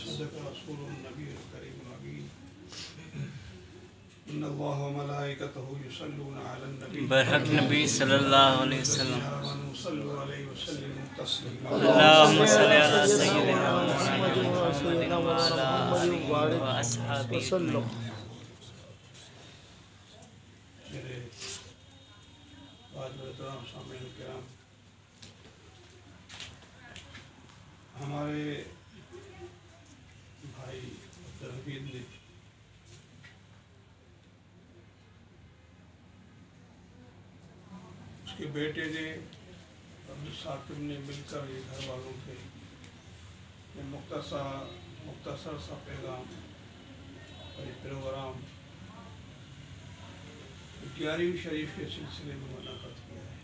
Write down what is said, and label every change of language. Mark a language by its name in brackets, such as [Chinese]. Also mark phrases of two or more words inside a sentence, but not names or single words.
[Arabic] رسول النبي الكريم الأمين إن الله وملائكته يصلون على النبي [Urdu] برحق نبی [Arabic] صلى الله عليه وسلم صلوا عليه وسلموا تسليما اللهم صل على سيدنا محمد وعلى آله وأصحابه وسلم. [Urdu] میرے والد محترم سامعین کرام، ہمارے بھائی عبدالحمید نے اس کے بیٹے نے عبدالثاقب نے مل کر یہ گھر والوں کے مختصر سا پیغام اور یہ پروگرام 11ویں شریف کے سلسلے میں منعقد کیا ہے.